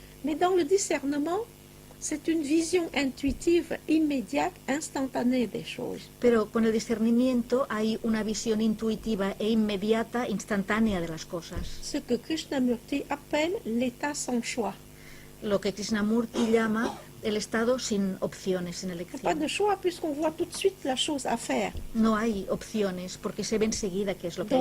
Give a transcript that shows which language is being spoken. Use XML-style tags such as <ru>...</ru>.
<fr>Mais dans le discernement, c'est une vision intuitive, immédiate, instantanée des choses.</fr> <es>Pero con el discernimiento hay una visión intuitiva e inmediata, instantánea de las cosas.</es> <fr>Ce que Krishnamurti appelle l'état sans choix.</fr> <es>Lo que Krishnamurti llama el estado sin opciones, sin</es> <fr>Il n'y a pas</fr> <es>elección.</es> <fr>de choix puisqu'on voit tout de suite la chose à faire.</fr> <es>No hay opciones porque se ve enseguida qué es lo que hay</es>